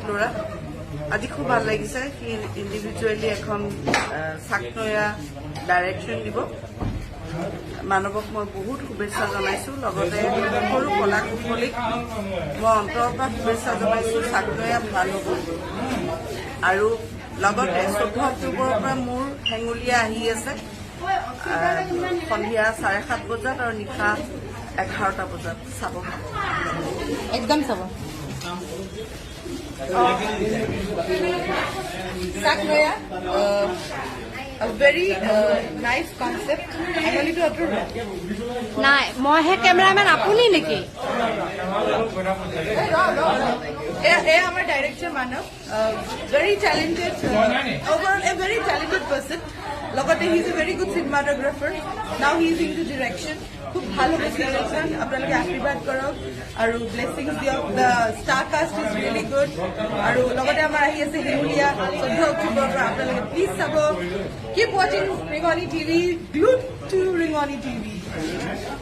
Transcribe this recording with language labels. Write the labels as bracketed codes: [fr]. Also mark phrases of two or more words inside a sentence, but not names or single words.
[as] ল'ৰা আজি খুব ভাল লাগিছে সি ইণ্ডিভিজুৱেলি এখন চাকনয়া ডাইৰেকশ্যন দিব মানৱক মই বহুত শুভেচ্ছা জনাইছোঁ লগতে সৰু কলা কুশলীক মই অন্তৰৰ পৰা শুভেচ্ছা জনাইছোঁ চাকনয়া ভাল হ'ব আৰু লগতে 14 অক্টোবৰৰ পৰা মোৰ হেঙুলীয়া আহি আছে সন্ধিয়া 7:30 বজাত আৰু নিশা 11টা বজাত চাব একদম চাব চাকনয়া [en] a very nice concept [as] আমলিটো আপোনাৰ নাই মইহে কেমেৰামেন আপুনি নেকি এয়া আমাৰ ডাইৰেক্টৰ মানৱ [en] very talented overall a very talented person [as] লগতে [en] he is a very good cinematographer now he is into direction [as] খুব ভাল হ'ব চিৰিয়েলখন আপোনালোকে আশীৰ্বাদ কৰক আৰু ব্লেছিংছ দিয়ক [en] the star cast is really good [as] আৰু লগতে আমাৰ আহি আছে হেঙুলীয়া 14 অক্টোবৰৰ পৰা আপোনালোকে প্লিজ চাব [en] keep watching Rengoni TV glued to Rengoni TV